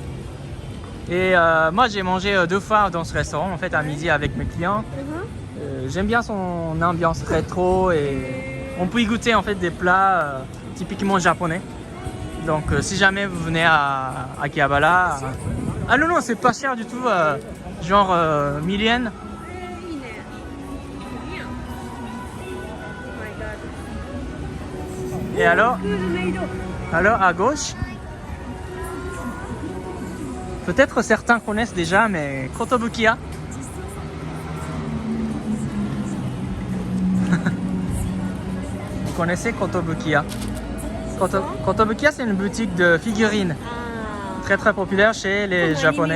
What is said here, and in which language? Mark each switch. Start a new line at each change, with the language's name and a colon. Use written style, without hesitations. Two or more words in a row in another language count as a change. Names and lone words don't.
French: Et moi j'ai mangé 2 fois dans ce restaurant en fait à midi avec mes clients. J'aime bien son ambiance rétro et on peut y goûter en fait des plats typiquement japonais. Donc si jamais vous venez à Akihabara, Ah non, non, c'est pas cher du tout. Genre 1000 yens.
Japanese: いいね。いいやん。
English: Oh my god.
French: Et alors,
English: cool maid.
French: alors à gauche, peut-être certains connaissent déjà, mais Kotobukiya. Vous connaissez Kotobukiya? Kotobukiya, c'est une boutique de figurines très très populaire chez les Japonais.